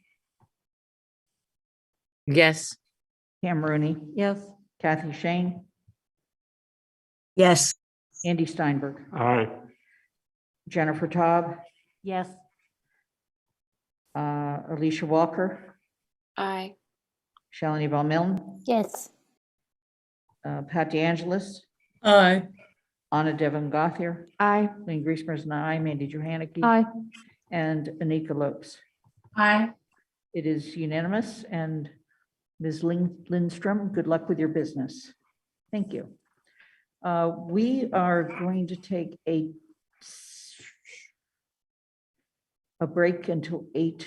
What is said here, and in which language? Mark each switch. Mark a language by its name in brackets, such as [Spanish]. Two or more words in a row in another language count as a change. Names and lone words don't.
[English] Yes. Pam Rooney, Yes. Kathy Shane, Yes. Andy Steinberg, Aye. Jennifer Taub, Yes. Alicia Walker, Aye. Shalini Bal-Milne, Yes. Pat DeAngelis, Aye. Anna Devon Gothier, Aye. Lynn Griesmer is an aye, Mandy Johanicky. Aye. And Anika Lopes. Aye. It is unanimous, and Ms. Lindstrom, good luck with your business. Thank you. We are going to take a break until 8.